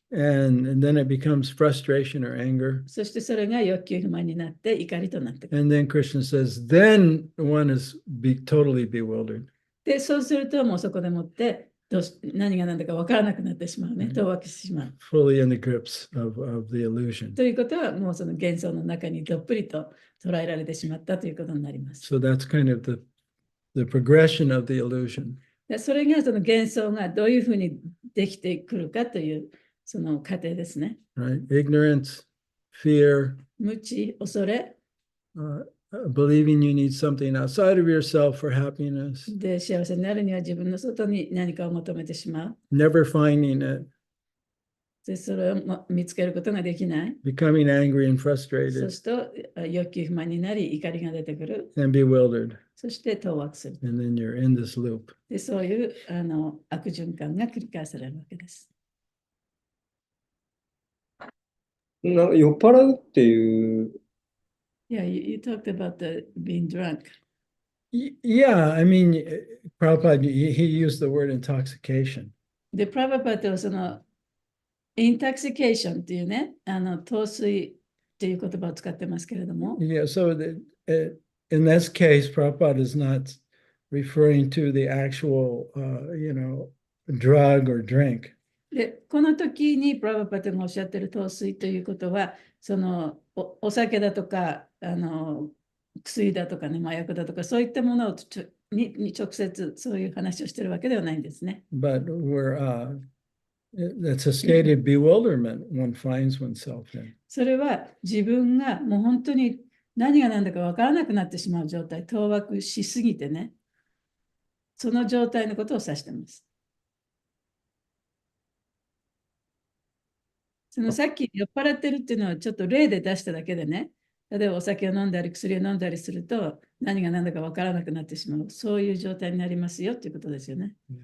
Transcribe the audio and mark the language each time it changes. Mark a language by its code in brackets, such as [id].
[en] And then it becomes frustration or anger. [ja] そしてそれが欲求不満になって怒りとなってくる。 [en] And then Krishna says, then one is totally bewildered. [ja] で、そうするともうそこでもって何が何だか分からなくなってしまうね。当惑してしまう。 [en] fully in the grips of the illusion. [ja] ということは、もうその幻想の中にどっぷりと捉えられてしまったということになります。 [en] So that's kind of the progression of the illusion. [ja] でそれがその幻想がどういうふうにできてくるかというその過程ですね。 [en] Right? Ignorance, fear, [ja] 無知、恐れ、 [en] believing you need something outside of yourself for happiness, [ja] で幸せになるには自分の外に何かを求めてしまう。 [en] never finding it, [ja] でそれを見つけることができない。 [en] becoming angry and [ja] そう [en] frustrated [ja] すると欲求不満になり怒りが出てくる。 [en] and bewildered. [ja] そして当惑する。 [en] And then you're in this loop. [ja] でそういう悪循環が繰り返されるわけです。なんか酔っ払うっていう、 [en] Yeah, you talked about being drunk. Yeah, I mean, Prabhupada, he used the word intoxication. [ja] で、プラバパとそのインタクシケーションっていうね、陶酔っていう言葉を使ってますけれども、 [en] Yeah, so in this case, Prabhupada is not referring to the actual, drug or drink. [ja] で、この時にプラバパトがおっしゃっている陶酔ということは、そのお酒だとか、薬だとかね、麻薬だとか、そういったものに直接そういう話をしているわけではないんですね。 [en] But that's a state of bewilderment one finds oneself in. [ja] それは自分がもう本当に何が何だか分からなくなってしまう状態、当惑しすぎてね、その状態のことを指しています。そのさっき酔っ払ってるっていうのはちょっと例で出しただけでね、例えばお酒を飲んだり薬を飲んだりすると何が何だか分からなくなってしまう、そういう状態になりますよっていうことですよね。